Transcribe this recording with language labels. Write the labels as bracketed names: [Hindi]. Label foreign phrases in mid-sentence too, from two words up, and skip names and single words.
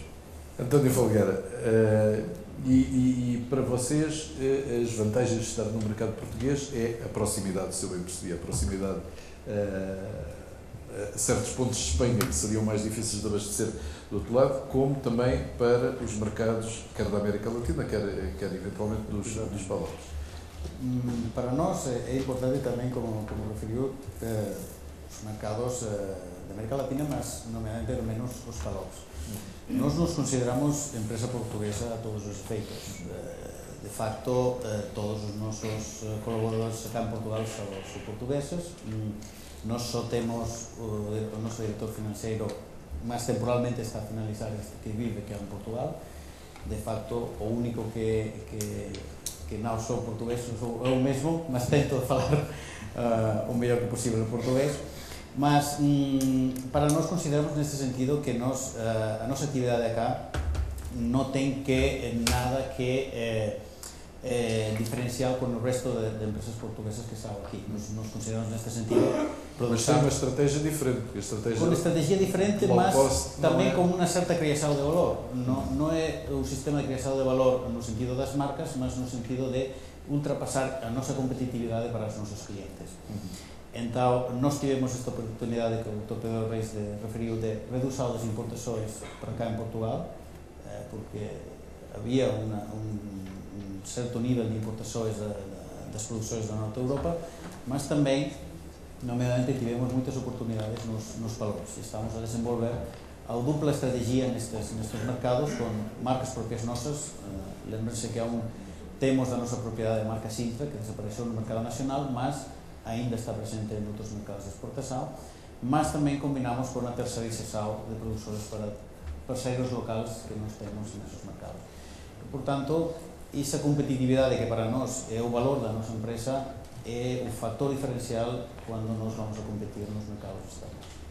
[Portuguese] António Folgueira, e para vocês as vantagens de estar no mercado português é a proximidade, se eu bem percebi, a proximidade a certos pontos de Espanha que seriam mais difíceis de abastecer do outro lado, como também para os mercados, quer da América Latina, quer eventualmente dos valores. Para nós é importante tamén, como referiu, os mercados de América Latina, mas nomeadamente menos os valores. Nós nos consideramos empresa portuguesa a todos os efeitos. [Galician] De facto, todos os nosos colaboradores acá en Portugal son portugueses. Nós só temos o noso director financeiro, mas temporalmente está a finalizar, que vive aqui en Portugal. De facto, o único que non sou portugués, sou eu mesmo, mas tento falar o mellor que posible o portugués. Mas para nós consideramos neste sentido que a nosa actividade acá non ten nada que diferencial con o resto de empresas portuguesas que están aquí. Nos consideramos neste sentido. [Portuguese] Mas tem uma estratégia diferente, porque a estratégia... [Galician] Con estrategia diferente, mas tamén con unha certa creación de valor. Non é o sistema de creación de valor no sentido das marcas, mas no sentido de ultrapasar a nosa competitividade para os nosos clientes. Entón, nós tivemos esta oportunidade que o Dr. [Portuguese] Pedro Reis referiu de redução das importações para cá en Portugal, porque había un certo nível de importações das produções da Norte Europa, mas também, nomeadamente, tivemos muitas oportunidades nos valores. [Galician] Estamos a desenvolver a dupla estrategia nestes mercados con marcas propias nosas. Lembrense que temos da nosa propiedade a marca Sintra, que desapareceu no mercado nacional, mas ainda está presente en outros mercados de exportação, mas também combinamos con a terceirização de produções para parceiros locais que nós temos nesses mercados. [Portuguese] Portanto, essa competitividade que para nós é o valor da nossa empresa é o fator diferencial quando nós vamos a competir nos mercados externos.